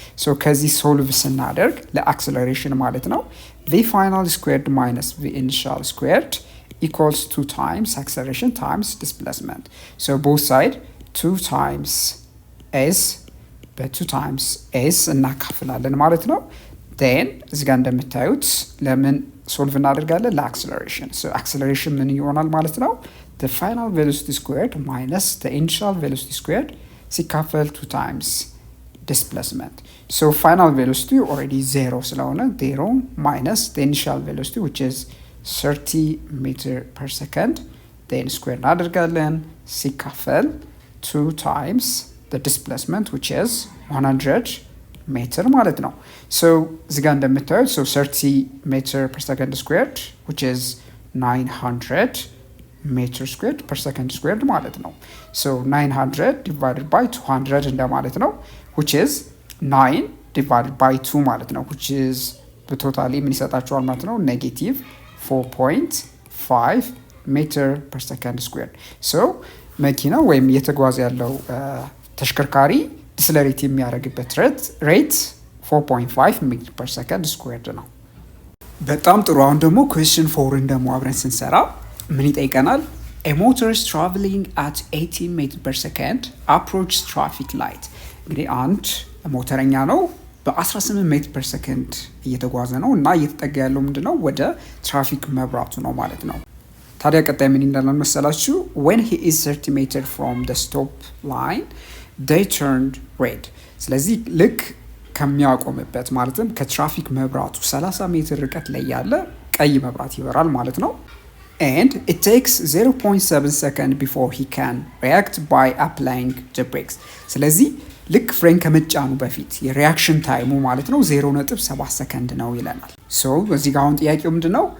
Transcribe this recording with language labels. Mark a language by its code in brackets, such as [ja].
[en] so [am] ከዚህ ሶልቭ ስናደርግ ለአክሰለሬሽን ማለት ነው [en] v final squared minus v initial squared equals 2 times acceleration times displacement. so both side 2 times s [am] በ2 times s እናካፍላለን ማለት ነው። then እዚህ ጋር እንደምታዩት ለምን ሶልቭ እናደርጋለን? ለአክሰለሬሽን። so acceleration ምን ይሆናል ማለት ነው? [en] the final velocity squared minus the initial velocity squared [am] ሲካፈል [en] 2 times displacement. so final velocity already 0 [am] ስለሆነ [en] 0 minus the initial velocity which is 30 meter per second then square [am] እናደርጋለን ሲካፈል [en] 2 times the displacement which is 100 ሜትር ማለት ነው። so [am] እዚህ ጋር እንደምታዩት [en] so 30 meter per second squared which is 900 meter squared per second squared ማለት ነው። so 900 divided by 200 እንደማለት ነው which is 9 divided by 2 ማለት ነው which is በቶታሊ [am] ምን ይሰጣችኋል ማለት ነው [en] negative 4.5 meter per second squared. [am] so መኪናው ወይም እየተጓዘ ያለው ተሽከርካሪ ዲስለሬት የሚያደርግበት ሬት 4.5 ሜትር ፐር ሰከንድ ስኩዌርድ ነው። በጣም ጥሩ። አሁን ደግሞ ኩዌስችን 4ን ደግሞ አብረን ስንሰራ ምን ይጠይቀናል? [en] a motor is traveling at 18 ሜትር ፐር ሰከንድ approaches traffic light። [am] እንግዲህ አንድ ሞተረኛ ነው በ18 ሜትር ፐር ሰከንድ እየተጓዘ ነው እና እየተጠጋ ያለው ምንድነው? ወደ ትራፊክ መብራቱ ነው ማለት ነው። ታዲያ ቀጣይ ምን እንዳለን መሰላችሁ? [en] when he is 30 meter from the stop line they turned red. [am] ስለዚህ ልክ ከሚያቆምበት ማለትም ከትራፊክ መብራቱ 30 ሜትር ርቀት ላይ ያለ ቀይ መብራት ይበራል ማለት ነው። [en] and it takes 0.7 second before he can react by applying the brakes. [am] ስለዚህ ልክ ፍሬን ከመጫኑ በፊት የሪያክሽን ታይሙ ማለት ነው 0.7 ሰከንድ ነው ይለናል። so በዚህ ጋር አሁን ጥያቄው ምንድነው?